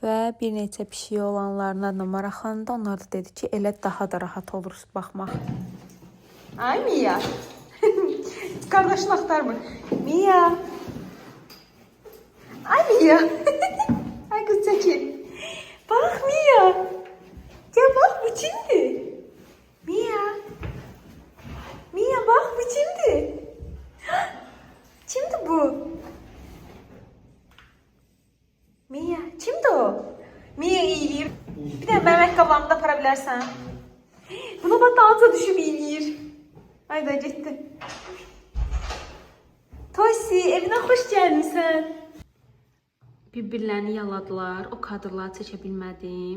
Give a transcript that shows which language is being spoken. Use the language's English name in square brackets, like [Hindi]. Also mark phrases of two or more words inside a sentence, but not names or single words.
[Azerbaijani] Və bir neçə pişiyi olanlarına da maraqlandı. Onlar da dedi ki, elə daha da rahat olur baxmaq. Ay Miya. Qardaşını axtarmır. Miya. Ay Miya. Ay qız çəkil. [Turkish] Bak Mia. Gel bak bu kimdi? Mia. Mia bak bu kimdi? [Azerbaijani] Kimdi bu? Hardadır o? Miya eləyir. Bir də mənim ayaqqabılarımı da apara bilərsən. Buna bax dalca düşüb eləyir. Ayda getdi. Tosi, evinə xoş gəlmisən. Bir-birlərini yaladılar. O kadrları çəkə bilmədim.